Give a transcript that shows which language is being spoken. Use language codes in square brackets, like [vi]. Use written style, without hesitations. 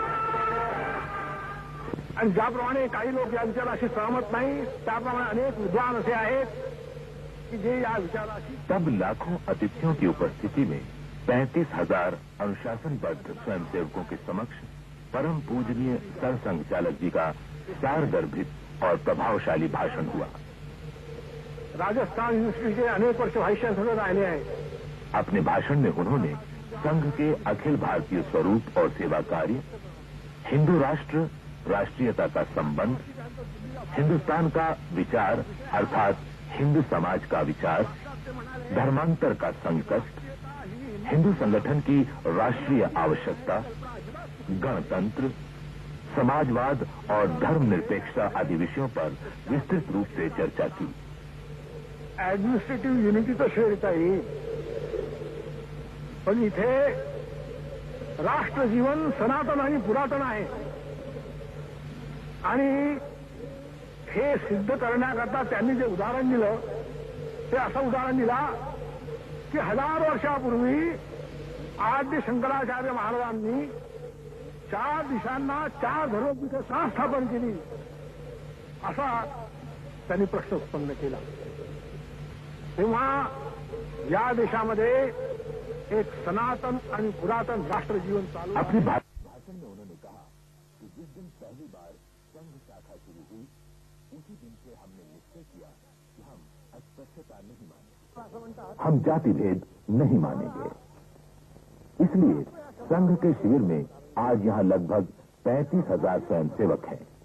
[mr] आणि ज्याप्रमाणे काही लोक या विचाराशी सहमत नाही, त्याप्रमाणे अनेक विद्वान असे आहेत कि जे या विचाराशी। [hi] तब लाखों अतिथियों की उपस्थिति में 35,000 अनुशासनबद्ध स्वयंसेवकों के समक्ष परम पूजनीय सरसंघ चालक जी का सारगर्भित और प्रभावशाली भाषण हुआ। [mr] राजस्थान यूनिवर्सिटी के अनेक वर्ष वाइस चांसलर राहिले हैं। [hi] अपने भाषण में उन्होंने संघ के अखिल भारतीय स्वरूप और सेवा कार्य, हिंदू राष्ट्र राष्ट्रीयता का संबंध, हिंदुस्तान का विचार अर्थात हिंदू समाज का विचार, धर्मांतर का संकट, हिंदू संगठन की राष्ट्रीय आवश्यकता, गणतंत्र, समाजवाद और धर्मनिरपेक्षता आदि विषयों पर विस्तृत रूप से चर्चा की। [mr] ऍडमिनिस्ट्रेटिव्ह युनिटी तर शेअर येईल, पण इथे राष्ट्रजीवन सनातन आणि पुरातन आहे आणि हे सिद्ध करण्याकरता त्यांनी जे उदाहरण दिलं ते असं उदाहरण दिला की 1000 वर्षापूर्वी आद्य शंकराचार्य महाराजांनी 4 दिशांना 4 धर्मपीठं का स्थापन केली, असा त्यांनी प्रश्न उत्पन्न केला। तेव्हा या देशामध्ये एक सनातन आणि पुरातन राष्ट्रजीवन चालू। [hi] अपने भाषण में उन्होंने कहा कि जिस दिन पहली बार संघ शाखा शुरू हुई उसी दिन से हमने निश्चय किया कि हम अस्पृश्यता नहीं मानेंगे, हम जाति भेद नहीं मानेंगे। इसलिए संघ के शिविर में आज यहाँ लगभग 35,000 स्वयंसेवक हैं।